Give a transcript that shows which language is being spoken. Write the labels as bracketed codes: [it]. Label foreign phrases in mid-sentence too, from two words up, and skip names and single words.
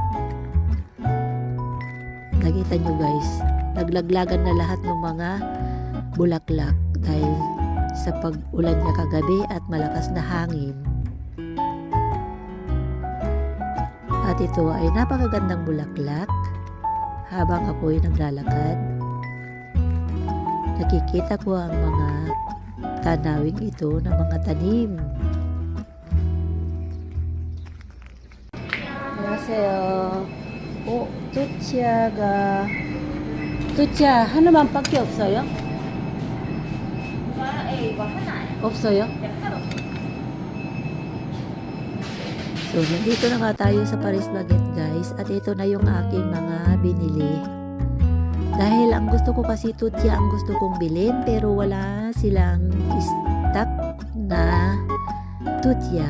[tl] Nakita nyo guys, naglaglagan na lahat ng mga bulaklak dahil sa pag-ulan niya kagabi at malakas na hangin. At ito ay napakagandang bulaklak. Habang ako'y naglalakad, nakikita ko ang mga tanawing ito ng mga tanim. [ko] 안녕하세요. 뚜치야 하나만밖에 없어요? 이거 하나예요. 없어요? [tl] So, nandito na nga tayo sa Paris Baguette guys at ito na yung aking mga binili. Dahil ang gusto ko kasi tutya ang gusto kong bilhin pero wala silang stock na tutya.